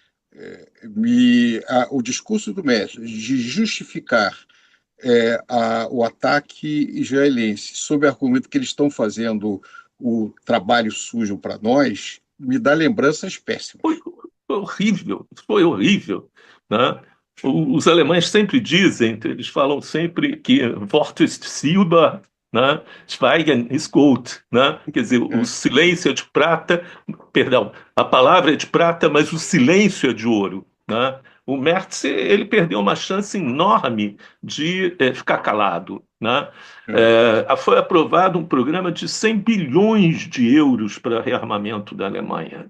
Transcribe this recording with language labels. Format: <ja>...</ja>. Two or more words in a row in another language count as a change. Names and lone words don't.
<pt>O discurso do Merz de justificar o ataque israelense sob o argumento que eles estão fazendo o trabalho sujo para nós, me dá lembranças péssimas. Foi horrível, foi horrível. Né? Os alemães sempre dizem, eles falam sempre que</pt> <de>Wort ist Silber,</de> <pt>né?</pt> <de>Schweigen ist Gold,</de> <pt>né? Quer dizer, o É. silêncio é de prata, perdão, a palavra é de prata, mas o silêncio é de ouro. Né? O Merz ele perdeu uma chance enorme de ficar calado. Né? É. Foi aprovado um programa de 100 bilhões de euros para rearmamento da Alemanha.</pt>